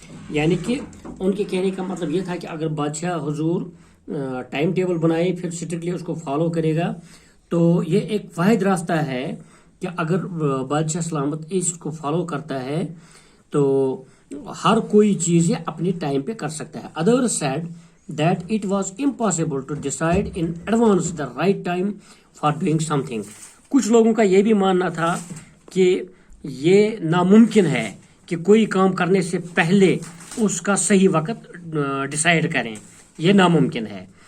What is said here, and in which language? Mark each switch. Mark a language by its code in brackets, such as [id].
[ur] یعنی کہ ان کے کہنے کا مطلب یہ تھا کہ اگر بادشاہ حضور ٹائم ٹیبل بنائے پھر اسٹرکٹلی اس کو فالو کرے گا تو یہ ایک واحد راستہ ہے کہ اگر بادشاہ سلامت اس کو فالو کرتا ہے تو ہر کوئی چیز یہ اپنی ٹائم پہ کر سکتا ہے. [en] Other said that it was impossible to decide in advance the right time for doing something. [ur] کچھ لوگوں کا یہ بھی ماننا تھا کہ یہ ناممکن ہے کہ کوئی کام کرنے سے پہلے اس کا صحیح وقت ڈیسائیڈ کریں، یہ ناممکن ہے.